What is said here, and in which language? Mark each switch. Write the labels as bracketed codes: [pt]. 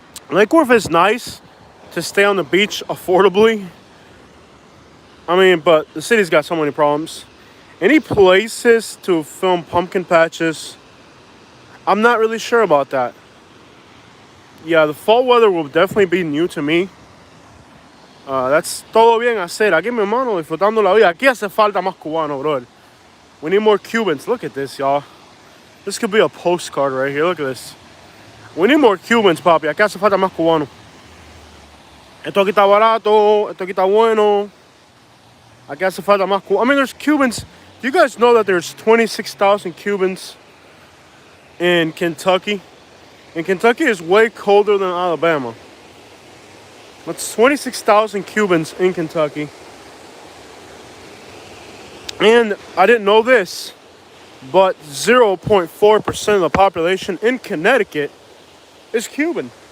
[en] Lake Wharf is nice to stay on the beach affordably. I mean, but the city's got so many problems. Any places to film pumpkin patches? I'm not really sure about that. Yeah, the fall weather will definitely be new to me. [es] That's todo bien hacer. Aquí mi hermano disfrutando la vida. Aquí hace falta más cubano, bro. [en] We need more Cubans. Look at this, y'all. This could be a postcard right here. Look at this. We need more Cubans, papi. [es] Aquí hace falta más cubano. Esto aquí está barato. Esto aquí está bueno. Aquí hace falta más Cubano. [en] I mean, there's Cubans. Do you guys know that there's 26,000 Cubans in Kentucky? And Kentucky is way colder than Alabama. That's 26,000 Cubans in Kentucky. And I didn't know this, but 0.4% of the population in Connecticut is Cuban.